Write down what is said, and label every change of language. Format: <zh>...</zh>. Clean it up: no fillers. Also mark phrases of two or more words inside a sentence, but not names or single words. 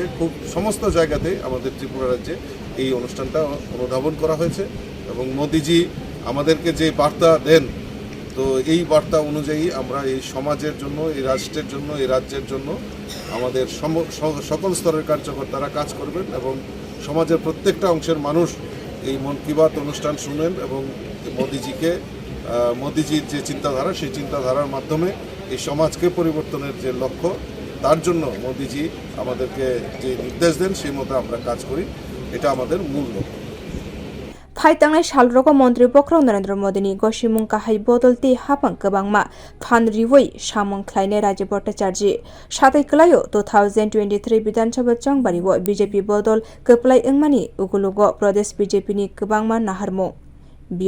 <bn>খুব সমস্ত জায়গাতে আমাদের ত্রিপুরা রাজ্যে এই অনুষ্ঠানটা অনুধাবন করা হয়েছে এবং মোদিজি আমাদেরকে যে বার্তা দেন, তো এই বার্তা অনুযায়ী আমরা এই সমাজের জন্য, এই রাষ্ট্রের জন্য, এই রাজ্যের জন্য আমাদের সকল স্তরের কার্যকর্তারা কাজ করবেন এবং সমাজের প্রত্যেকটা অংশের মানুষ এই মন কি বাত অনুষ্ঠান শুনেন এবং মোদিজির যে চিন্তাধারা সেই চিন্তাধারার মাধ্যমে এই সমাজকে পরিবর্তনের যে লক্ষ্য তার জন্য মোদিজি আমাদেরকে যে নির্দেশ দেন সেই মতো আমরা কাজ করি, এটা আমাদের মূল লক্ষ্য।</bn> <trp>Phaitangnai salrogo montri bokhorok Narendra Modi ni gosimung kahai bodol tei hapang kwbangma phan riwoi samwng khlainai Rajib bhattacharjee satai klaio 2023 Bidhan Sabha chongbariwo b.j.p bodol kwplai wngmani ugulugo Pradesh b.j.p ni kwbangma naharmung.</trp>